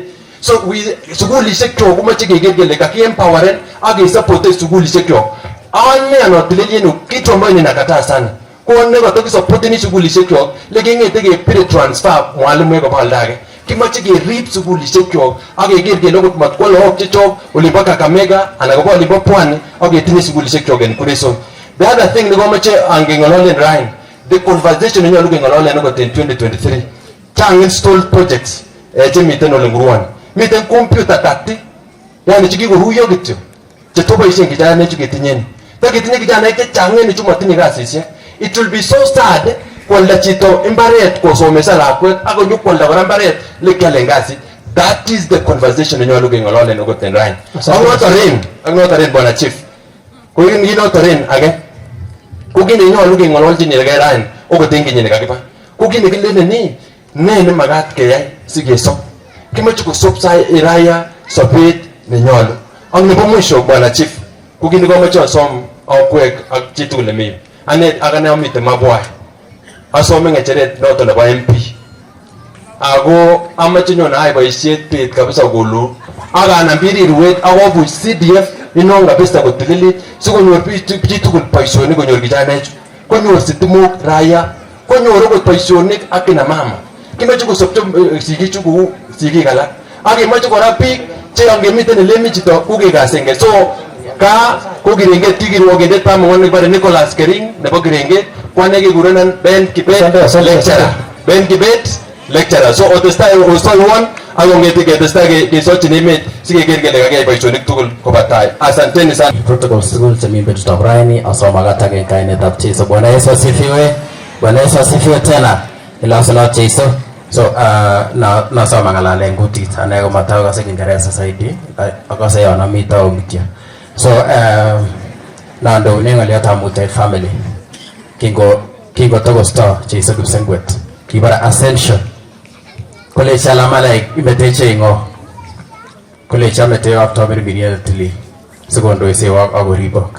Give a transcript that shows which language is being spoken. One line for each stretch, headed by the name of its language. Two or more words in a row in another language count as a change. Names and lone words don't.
Kalenjin: So sugulishek kyok komoche keger kele kaki-empoweren ak ke-supporten sugulishek kyok. Ane anotilelien
Swahili: kitu ambayo ninakataa sana.
Kalenjin: Kwa neko tukisupporteni sugulishek kyok lekingete kepire transfer mwalimu koba oldage. Kimoche kerib sugulishek kyok ak keger kele okot matkwo lagok chechok olimbo Kakamega anan koba olimbo Pwani ak ketinye sugulishek kyok en Kuresoi.
English: The other thing
Kalenjin: nekomoche angeng'ololen rain,
English: the conversation
Kalenjin: nenyolu keng'ololen okot en 2023. Chang
English: installed projects
Kalenjin: chemiten ole Nguruan. Miten computer 30 yani chikikoruyo kityo chetoboisien kijanaechu ketinyen. Taketinye kijanaek chechang en chu matinye kasisiek.
English: It will be so sad
Kalenjin: kwalda chito imbaret kosomesa lakwet ako nyokwalda kora imbaret lekialen kasit.
English: That is the conversation
Kalenjin: nenyolu keng'ololen okot en rain. Ak notoren bwana chief. Ko notoren age ko kit nenyolu keng'ololchin rain okot en kenyit nekakiba. Ko kit nekilenen ni ne nemakat keyai sikesop. Kimoche kosop Iraya sobet nenyolu. Ak nebo mwisho bwana chief ko kit nekomoche asom akwek ak chitugul nemi. Akane amite Mabwai. Asome ng'echeret noto nebo MP. Ako amache nyon ayai boisiet bet kabisa kolu. Akanam biriruet akobuch CDF inon kabisa kotililit sikonyor chitugul boisionik konyor kijanaechu. Konyor sitimok Raya. Konyor okot boisionik ak kina mama. Kimoche kosopcho sigichu kou sigik alak. Ak kemoche kora biik che angemiten elemi chito kukekasenge. So ka ko Kirenget kikirwokindet pamong'on nekibore Nicholas Kering nebo Kirenget kwane kekurenan Ben Kibet lecturer. Ben Kibet lecturer. So otestai osoiwon ak kong'ete ketestai kesochin emet sikeker kele kakiyai boisionik tugul koba tai.
Swahili: Asanteni sana.
Kalenjin: Protocol tugul chemi betutab raini asomakat ak en kainetab Jeiso.
Swahili: Bwana Yesu asifiwe. Bwana Yesu asifiwe tena.
Kalenjin: Ilasalot Jeiso. So nasoma ng'alalen kutit ane komatao kase
Swahili: Kiingereza zaidi
Kalenjin: akase yon amitao kityo. So nandoune ng'oliotab Mutai family kingotokosto Jeiso Kipsengwet kibore Ascension kolechi alamalaik imeteche ing'o kolechi amete after mirmiriet tilil sikondoisewok akoribok.